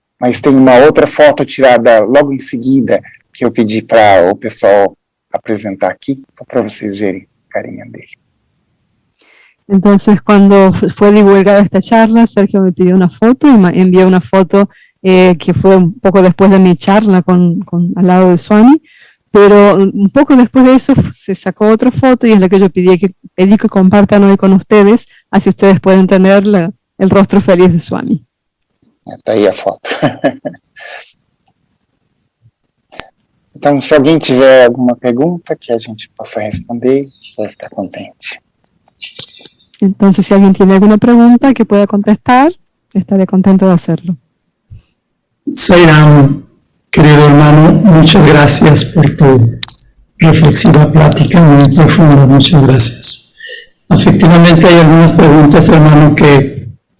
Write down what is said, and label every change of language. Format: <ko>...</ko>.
<pt>Mas tem uma outra foto tirada logo em seguida, que eu pedi para o pessoal apresentar aqui, só para vocês verem a carinha dele.</pt> <es>Entonces, cuando fue divulgada esta charla, Sergio me pidió una foto y me envió una foto que fue un poco después de mi charla al lado de Swami, pero un poco después de eso se sacó otra foto y es la que yo pedí que compartan hoy con ustedes, así ustedes pueden tener el rostro feliz de Swami.</es> <pt>Está aí a foto. Então, se alguém tiver alguma pergunta que a gente possa responder, vou ficar contente.</pt> <es>Entonces, si alguien tiene alguna pregunta que pueda contestar, estaré contento de hacerlo. Sairam, querido hermano, muchas gracias por tu reflexiva plática muy profunda, muchas gracias. Efectivamente hay algunas preguntas, hermano, que</es>